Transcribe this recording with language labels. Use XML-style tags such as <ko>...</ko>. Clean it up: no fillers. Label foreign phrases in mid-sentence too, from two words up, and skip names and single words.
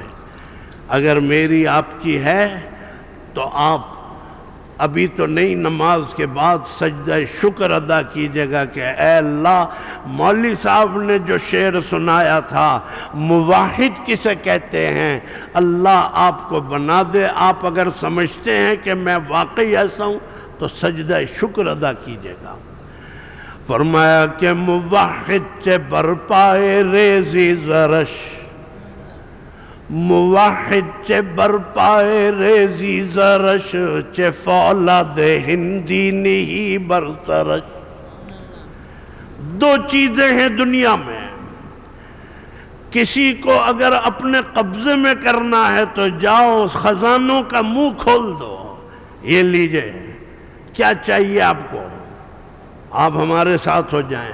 <ur>اگر میری آپ کی ہے تو آپ ابھی تو نہیں، نماز کے بعد سجدہ شکر ادا کیجئے گا کہ اے اللہ، مولوی صاحب نے جو شعر سنایا تھا موحد کسے کہتے ہیں، اللہ آپ کو بنا دے۔ آپ اگر سمجھتے ہیں کہ میں واقعی ایسا ہوں تو سجدہ شکر ادا کیجئے گا۔</ur> <fa>فرمایا کہ موحد چے برپائے ریزی زرش، موحد چے برپائے ریزی زرش، چے فولاد ہندی نہیں برسرش۔</fa> <ur>دو چیزیں ہیں دنیا میں، کسی کو اگر اپنے قبضے میں کرنا ہے تو جاؤ خزانوں کا منہ کھول دو، یہ لیجئے، کیا چاہیے آپ کو، آپ ہمارے ساتھ ہو جائیں۔</ur>